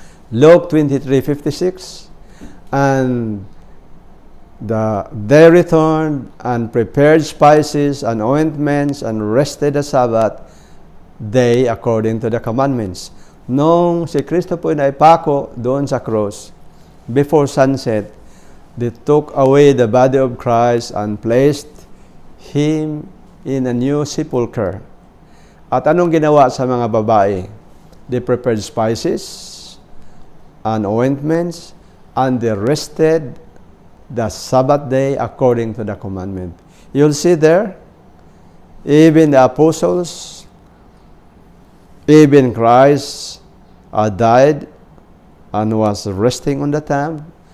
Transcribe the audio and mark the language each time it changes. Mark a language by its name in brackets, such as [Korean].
[English] Luke 23:56, and they returned and prepared spices and ointments and rested the Sabbath day according to the commandments. [Filipino] Nung si Kristo po naipako doon sa [English] cross, before sunset, they took away the body of Christ and placed him in a new sepulchre. [Filipino] At anong ginawa sa mga babae? [English] They prepared spices and ointments, and they rested the Sabbath day according to the commandment. You'll see there, even the apostles, even Christ died and was resting on the time.